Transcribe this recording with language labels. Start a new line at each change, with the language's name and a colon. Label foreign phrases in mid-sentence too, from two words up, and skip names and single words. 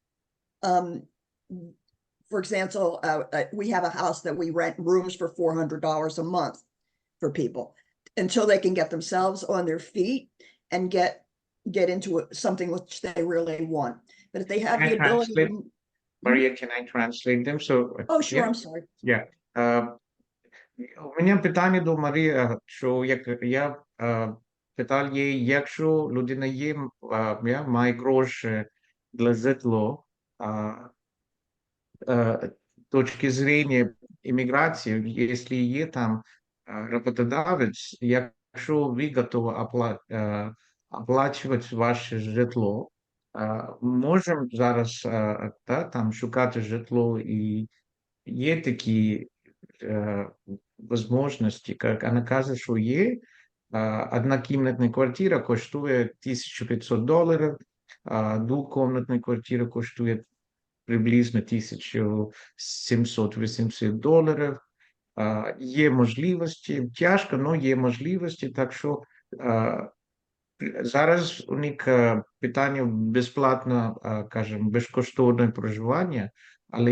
English: For example, we have a house that we rent rooms for $400 a month for people until they can get themselves on their feet and get into something which they really want. But if they have Can I the ability translate? to, Maria, can I translate them? So, oh, sure, yeah, I'm sorry. yeah.
Ukrainian: У мене питання до Марії, що я питав її, якщо людина має гроші для житло,
Russian: точки зрения
Ukrainian: імміграції, якщо є там роботодавець, якщо ви готові оплачувати ваше житло, можемо зараз там шукати житло, і є такі
Russian: возможности, как она
Ukrainian: каже, що є. Однокімнатна квартира коштує $1,500, двокімнатна квартира коштує приблизно $1,700-800. Є можливості, тяжко, але є можливості, так що зараз у них питання безплатно, кажемо, безкоштовне проживання, але